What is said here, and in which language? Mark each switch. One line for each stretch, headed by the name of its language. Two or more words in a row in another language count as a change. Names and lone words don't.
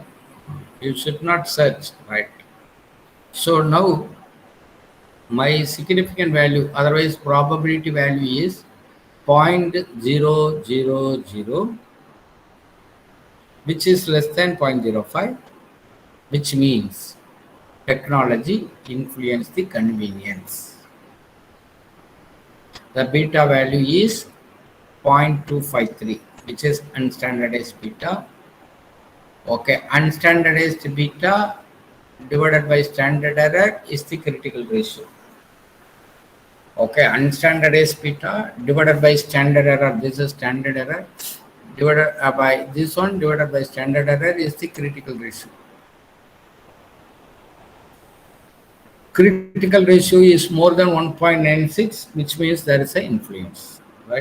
English: You should not search, right? So now my significant value, otherwise probability value is 0.000, which is less than 0.05, which means technology influenced the convenience. The beta value is 0.253, which is unstandardized beta. Okay, unstandardized beta divided by standard error is the critical ratio. Okay, unstandardized beta divided by standard error, this is standard error, divided by this one divided by standard error is the critical ratio. Critical ratio is more than 1.96, which means there is an influence, right?